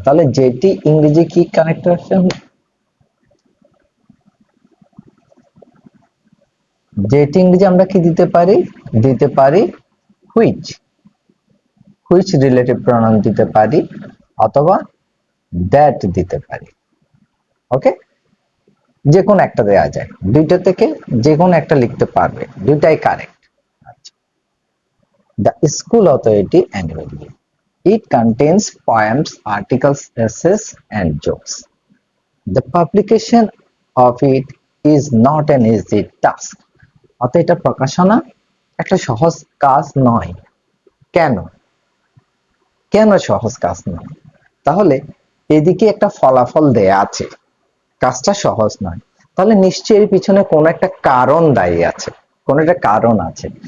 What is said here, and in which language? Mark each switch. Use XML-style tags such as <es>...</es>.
<bn>তাহলে যেটি ইংরেজি কি কানেক্টর, যেটি ইংরেজি আমরা কি দিতে পারি, দিতে পারি হুইচ, হুইচ রিলেটিভ প্রনাউন দিতে পারি, অথবা দ্যাট দিতে পারি। ওকে, যে কোনো একটা দেওয়া যায়, দুইটা থেকে যে কোনো একটা লিখতে পারবে, দুইটাই correct.</bn> <en>The school authority annually, it contains poems, articles, essays and jokes. The publication of it is not an easy task.</en> <bn>অতএব এটা প্রকাশনা একটা সহজ কাজ নয়। কেন, কেন সহজ কাজ নয়? তাহলে এদিকে একটা ফলাফল দেয়া আছে, কাজটা সহজ নয়, তাহলে নিশ্চয়ই এর পিছনে কোনো একটা কারণ দায়ী আছে, কোনো একটা কারণ আছে।</bn>